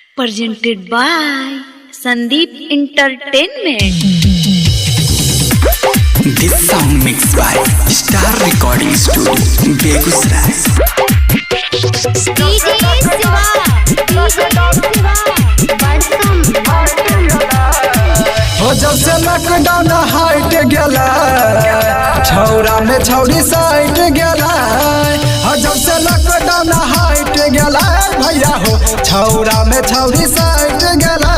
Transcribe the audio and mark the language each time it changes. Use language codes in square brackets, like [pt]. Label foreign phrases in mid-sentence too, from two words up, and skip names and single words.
[en] presented by Sandeep Entertainment. This song mixed by Star Recording Studio, Begusrai. DJ Siva, [bho] हो जब से लॉकडाउन हट गया छौरा में छौरी साइट गया। हो जब से लॉकडाउन हट गया भैया हो छौरा में छौरी साइट गया।